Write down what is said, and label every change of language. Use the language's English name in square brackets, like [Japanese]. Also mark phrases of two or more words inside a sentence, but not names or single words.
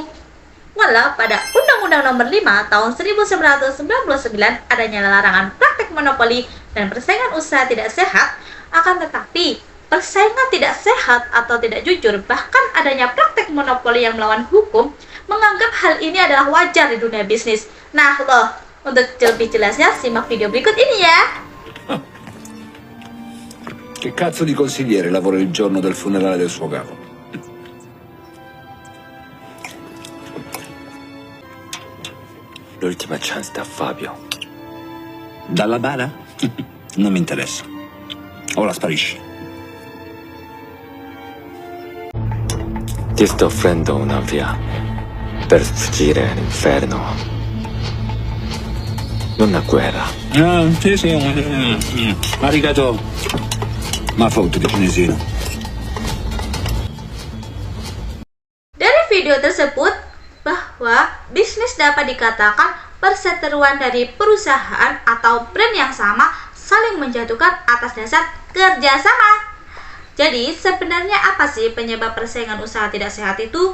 [Indonesian] Walau pada Undang-Undang Nomor 5 Tahun 1999 adanya larangan praktek monopoli dan persaingan usaha tidak sehat, akan tetapi persaingan tidak sehat atau tidak jujur, bahkan adanya praktek monopoli yang melawan hukum, menganggap hal ini adalah wajar di dunia bisnis. Nah loh, untuk lebih jelasnya simak video berikut ini ya. [Italian] Che cazzo di consigliere lavora il giorno del funerale del suo capo? L'ultima chance da Fabio. Dalla bara? Non mi interessa. Ora sparisci. Ti sto offrendo una via per sfuggire all'inferno. Non una guerra. Sì. Arigato. Ma foto di cinesino. [Indonesian] Dari video tersebut, bahwa bisnis dapat dikatakan perseteruan dari perusahaan atau brand yang sama saling menjatuhkan atas dasar kerjasama. Jadi sebenarnya apa sih penyebab persaingan usaha tidak sehat itu?